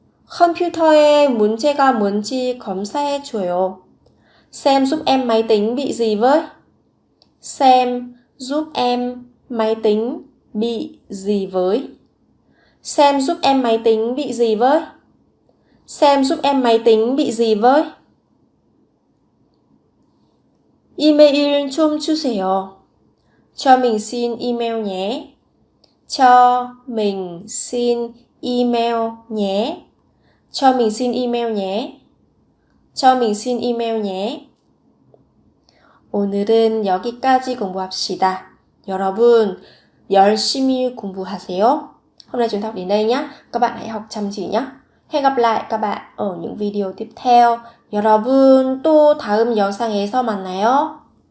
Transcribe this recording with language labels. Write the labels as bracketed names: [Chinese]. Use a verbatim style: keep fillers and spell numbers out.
[Korean] 컴퓨터에 문제가 뭔지 검사해 줘요. [Vietnamese] Xem giúp em máy tính bị gì với? Xem giúp em máy tính bị gì với? Xem giúp em máy tính bị gì với? Xem giúp em máy tính bị gì với? [Korean] 이메일 좀 주세요. [Vietnamese] Cho mình xin email nhé. Cho mình xin email nhé. Cho mình xin email nhé. Cho mình xin email nhé. [Korean] 오늘은 여기까지 공부합시다. 여러분, 열심히 공부하세요. [Vietnamese] Hôm nay chúng ta học đến đây nhé. Các bạn hãy học chăm chỉ nhé. Hẹn gặp lại các bạn ở những video tiếp theo. [Korean] 여러분, 또 다음 영상에서 만나요.